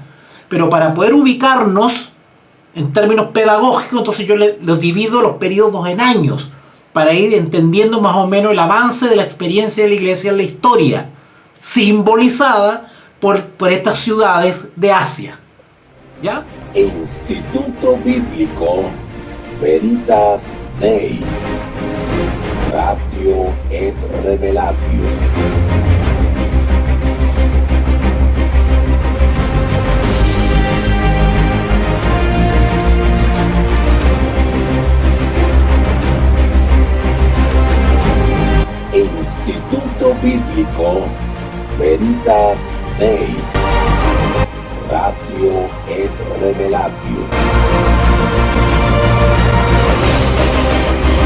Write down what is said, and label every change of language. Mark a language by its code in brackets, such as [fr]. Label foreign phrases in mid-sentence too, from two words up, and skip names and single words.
[es] Pero para poder ubicarnos en términos pedagógicos, entonces yo los divido los periodos en años, para ir entendiendo más o menos el avance de la experiencia de la iglesia en la historia, simbolizada por estas ciudades de Asia. ¿Ya? Instituto Bíblico Veritas Dei Ratio et Revelatio. Instituto Bíblico Veritas Dei Ratio et Revelatio.